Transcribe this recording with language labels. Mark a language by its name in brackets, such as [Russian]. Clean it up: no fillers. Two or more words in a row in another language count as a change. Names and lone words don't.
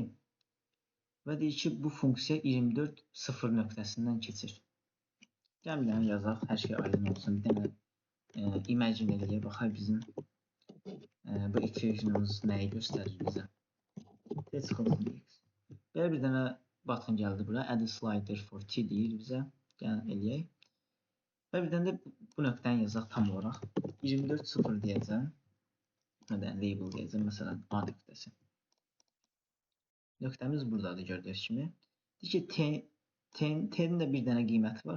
[Azerbaijani] Və deyir ki, bu funksiya 24 0 nöqtəsindən keçir. Gəlin bir dənə yazaq, hər şey aydın olsun. Bir dənə imagine eləyək, baxaq bizim bu equation'ımız nəyi göstərir bizə. T çıxılsın x. Belə bir dənə button gəldi bura. [English] Add a slider for t [Azerbaijani] deyir bizə. Gəlin eləyək. Və bir dənə də bu nöqtəni yazaq tam olaraq. 24 0 deyəcəm. Label deyəcəm. Məsələn, A nöqtəsi. Nöqtəmiz buradadır gördüyünüz kimi. Deyir ki, T'nin də bir dənə qiyməti var.